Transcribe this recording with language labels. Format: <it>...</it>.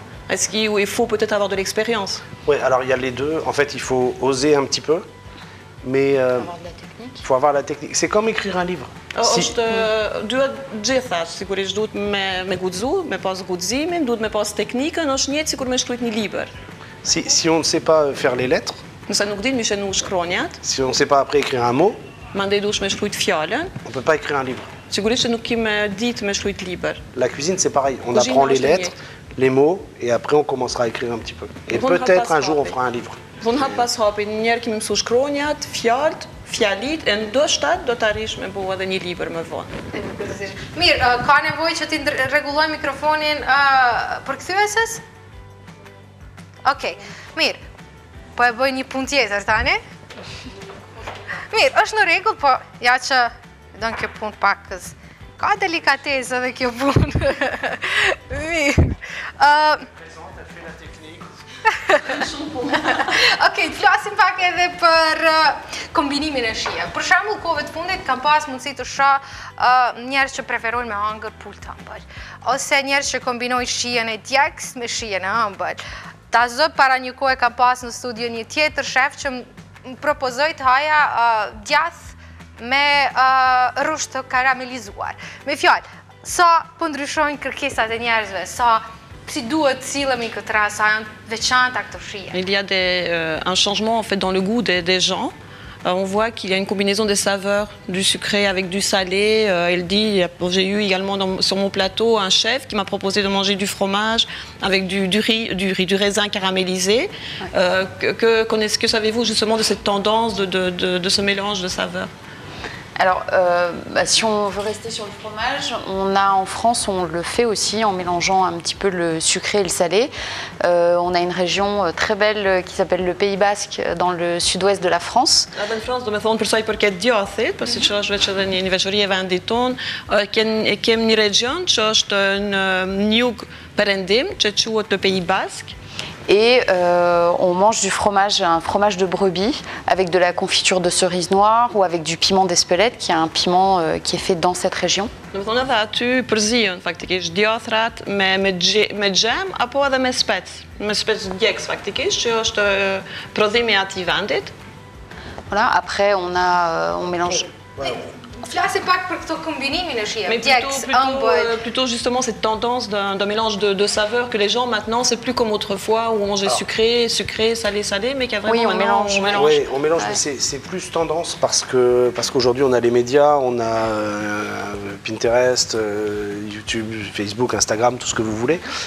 <fr>Est-ce qu'il faut peut-être avoir de l'expérience? Oui, alors il y a les deux. En fait, il faut oser un petit peu, mais il faut avoir la technique. C'est comme écrire un livre.</fr> <sq>Duhet gjitha, sigurisht duhet me guxu, me pas guximin, duhet me pas teknikën, është njëjtë sikur me shkruajt një libër.</sq> <fr>Si on ne sait pas faire les lettres,</fr> <sq>nëse nuk din me shenu shkronjat,</sq> <fr>si on ne sait pas après écrire un mot,</fr> <sq>mandej duhesh me shkruajt fjalën,</sq> <fr>on ne peut pas écrire un livre.</fr> <sq>Sigurisht që nuk kim ditë me shkruajt libër.</sq> <fr>La cuisine, c'est pareil. On apprend les lettres, les mots, et après on commencera à écrire un petit peu. Et peut-être un jour on fera un livre.</fr> <sq>Vonë hap pas hapi, njerë kemi mësu shkronjat, fjalit, e ndoshta do të arish me bëu edhe një libër më vonë. Mirë, ka nevojë që ti rregulloj mikrofonin përkthyesës? Okej, mirë. Po e bëj një punë tjetër tani? Mirë, është në rregull, po ja që don kjo punë pak ka delikatesë edhe kjo punë. Mirë. Okej, të flasim pak edhe për kombinimin e shije. Për shembull, kohëve të fundit kam pas mundësi të shoh njerëz që preferojnë me hëngër pul të ëmbël, ose njerëz që kombinojnë shijen e djegës me shijen e ëmbël. Ta zë para një kohë kam pas në studio një tjetër shef që më propozoi të haja djath me rrush të karamelizuar. Me fjalë, sa po ndryshojnë kërkesat e njerëzve, si duhet sillemi këtë rast, sa janë veçanta këto shije.</sq> <fr>Il y a un changement en fait dans le goût des gens. On voit qu'il y a une combinaison des saveurs, du sucré avec du salé. Elle dit, j'ai eu également sur mon plateau un chef qui m'a proposé de manger du fromage avec du raisin caramélisé. Que savez-vous justement de cette tendance, de ce mélange de saveurs? Alors, si on veut rester sur le fromage, on a en France, on le fait aussi en mélangeant un petit peu le sucré et le salé. On a une région très belle qui s'appelle le Pays Basque dans le sud-ouest de la France. En France,</fr> <sq>do me thonë për sa i përket djathit, pasi që është veç edhe një veçori e vendit tonë, kemi një region që është në jug perëndim, që quhet le Pays Basque.</sq> <fr>Et on mange du fromage, un fromage de brebis avec de la confiture de cerise noire ou avec du piment d'Espelette, qui est un piment qui est fait dans cette région.</fr> <sq>Do të thonë edhe aty përzihen faktikisht djathrat me xhem apo edhe me spec djegës faktikisht, që është prodhimi i atij vendit.</sq> <fr>Voilà, après on mélange. Ouais.</fr> <sq>Flasim pak për këto kombinimin e shije.</sq> <fr>Mais plutôt justement cette tendance d'un mélange de saveurs que les gens maintenant, c'est plus comme autrefois où on mangeait sucré, salé, mais qu'il y a vraiment on mélange. Oui, on mélange, mais c'est plus tendance parce qu'aujourd'hui on a les médias, on a Pinterest, YouTube, Facebook, Instagram, tout ce que vous voulez.</fr>